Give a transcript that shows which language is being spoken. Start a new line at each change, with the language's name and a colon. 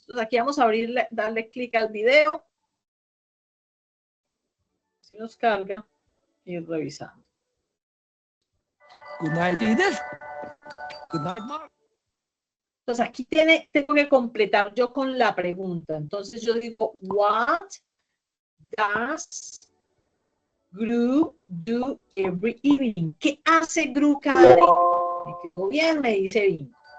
Spanish: Entonces, aquí vamos a abrirle, darle clic al video. Si nos carga, ir revisando.
English: Good night, Edith. Good night, Mark.
Spanish: Entonces, aquí tengo que completar yo con la pregunta. Entonces, yo digo,
English: what does Gru do every evening?
Spanish: ¿Qué hace Gru cada día? Me quedó bien, me dice bien.